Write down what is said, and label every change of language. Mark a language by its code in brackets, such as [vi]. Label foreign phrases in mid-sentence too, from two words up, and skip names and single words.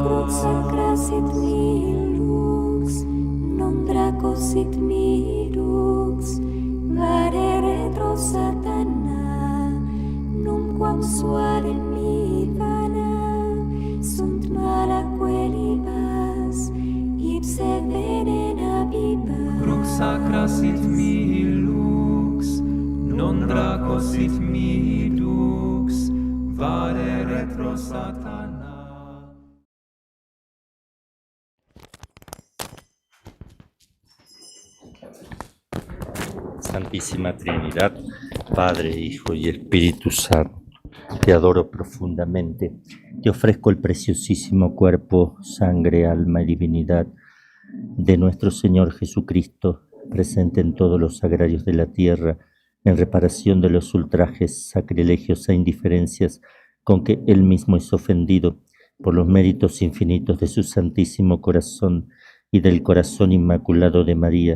[la] Crux sacra sit mihi lux, non draco sit mihi lux, vade retro satana, numquam suare mihi vana, sunt mala quelibas, ipse venena vivas. Crux sacra sit mihi lux, non draco sit mihi lux, vade retro satana. [es] Santísima Trinidad, Padre, Hijo y Espíritu Santo, te adoro profundamente. Te ofrezco el preciosísimo cuerpo, sangre, alma y divinidad de nuestro Señor Jesucristo, presente en todos los sagrarios de la tierra, en reparación de los ultrajes, sacrilegios e indiferencias con que Él mismo es ofendido por los méritos infinitos de su Santísimo Corazón y del Corazón Inmaculado de María.